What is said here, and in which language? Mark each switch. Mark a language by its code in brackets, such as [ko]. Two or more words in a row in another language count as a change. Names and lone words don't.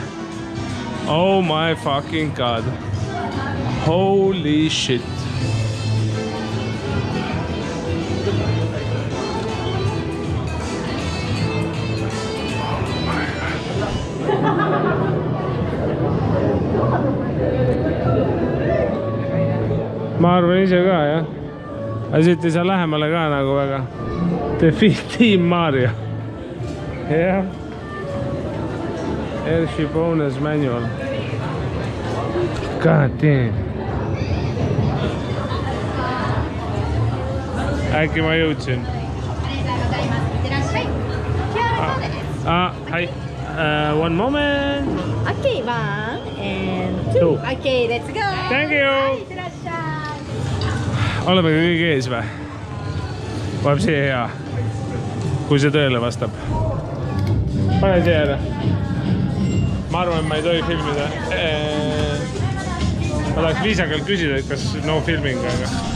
[en] Oh my fucking god. Holy shit. [et] Ma arvan ise ka, jah. Aga siit ei saa lähemale ka nagu väga. [en] Defeat Team Mario. Jah. Airship Owner's Manual. God damn. [et] Äkki ma jõudsin. [en] Hi. One moment. Okay, 1 and 2. Okay, let's go. Thank you. [et] Oleme kõige ees või? Vaeb siia hea. Kui see tõele vastab. Pane siia ära. Ma arvan, et ma ei tohi filmida. Ma tahaks viisakalt küsida, et kas [en] no filming, [et] aga...